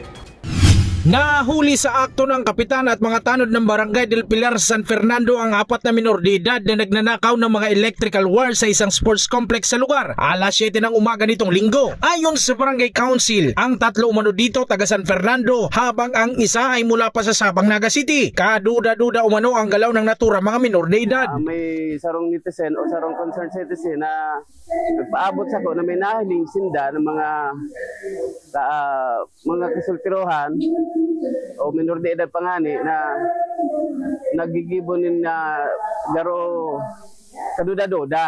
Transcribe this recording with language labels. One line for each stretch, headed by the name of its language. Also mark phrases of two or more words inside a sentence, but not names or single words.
Filipino: Nahuli sa akto ng kapitan at mga tanod ng Barangay del Pilar, San Fernando ang 4 na minor de edad na nagnanakaw ng mga electrical wires sa isang sports complex sa lugar. Alas 7 ng umaga nitong linggo. Ayon sa Barangay Council, ang 3 umano dito taga San Fernando habang ang isa ay mula pa sa Sabang, Naga City. Kaduda-duda umano ang galaw ng natura mga minor de edad.
Bikol: May sarong netizen o sarong
English: concerned citizen
Bikol: na nagpaabot sa ko na may nahiling sinda ng mga kasultirohan o minor de edad pangani na nagigibonin na garo kaduda-duda.